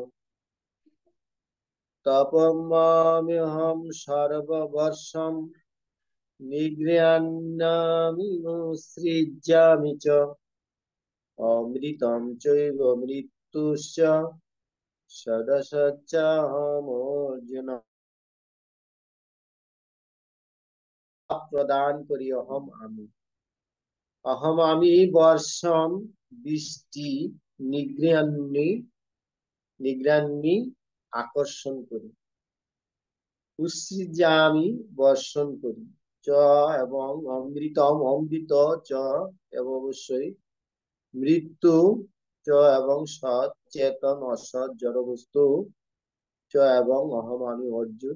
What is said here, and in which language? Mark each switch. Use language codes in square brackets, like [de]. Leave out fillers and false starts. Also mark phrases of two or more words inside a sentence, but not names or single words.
[sa] তপম্যাহং সর্ববর্ষম নিগৃহ্ণামুৎসৃজ্যামি চ অমৃতম চৈব মৃত্যুশ্চ সদসচ্চাহমর্জুন। [bn] প্রদান করি অহম আমি। অহম আমি বর্ষম বৃষ্টি, নিগৃহ্ণামি আকর্ষণ করি, উৎসৃজ্যামি বর্ষণ করি, চ এবং অমৃতম অমৃত, চ এবং অবশ্যই মৃত্যু, চ এবং সৎ চেতন অসৎ জড় বস্তু, চ এবং অহম আমি অর্জুন।